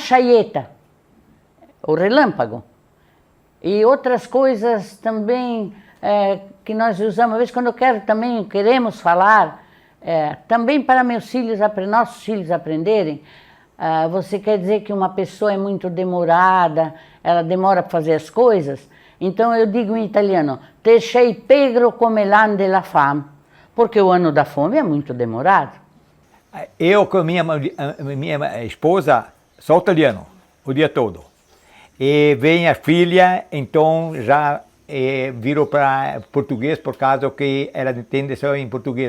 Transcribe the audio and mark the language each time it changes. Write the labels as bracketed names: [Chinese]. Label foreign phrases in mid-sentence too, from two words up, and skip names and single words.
[Portuguese] chaieta, o relâmpago, e outras coisas também que nós usamos, às vezes quando queremos falar, também para nossos filhos aprenderem, você quer dizer que uma pessoa é muito demorada, ela demora para fazer as coisas, então eu digo em italiano, [Italian] te sei pegro come l'an della fame, [Portuguese] porque o ano da fome é muito demorado. Eu com minha esposa sou italiano o dia todo. E vem a filha, então já virou para português por causa que ela entende só em português.